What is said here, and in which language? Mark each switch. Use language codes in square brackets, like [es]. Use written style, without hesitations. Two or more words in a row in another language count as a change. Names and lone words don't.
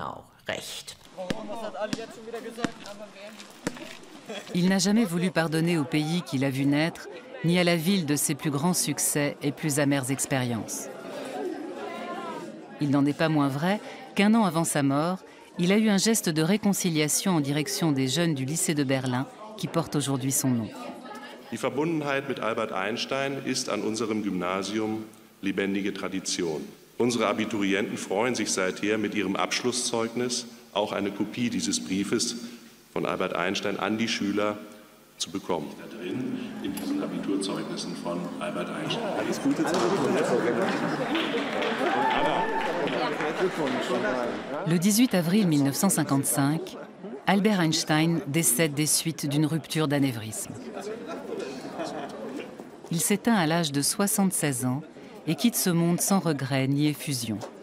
[fr] Il n'a jamais voulu pardonner au pays qu'il a vu naître, ni à la ville de ses plus grands succès et plus amères expériences. Il n'en est pas moins vrai qu'un an avant sa mort, il a eu un geste de réconciliation en direction des jeunes du lycée de Berlin qui porte aujourd'hui son nom. [de] Die Verbundenheit mit Albert Einstein ist an unserem Gymnasium lebendige Tradition. Unsere Abiturienten freuen sich seither mit ihrem Abschlusszeugnis auch eine Kopie dieses Briefes von Albert Einstein an die Schüler zu bekommen. Da drin in diesen Abiturzeugnissen von Albert Einstein. Alles Gute. [fr] Le 18 avril 1955, Albert Einstein décède des suites d'une rupture d'anévrisme. Il s'éteint à l'âge de 76 ans et quitte ce monde sans regret ni effusion.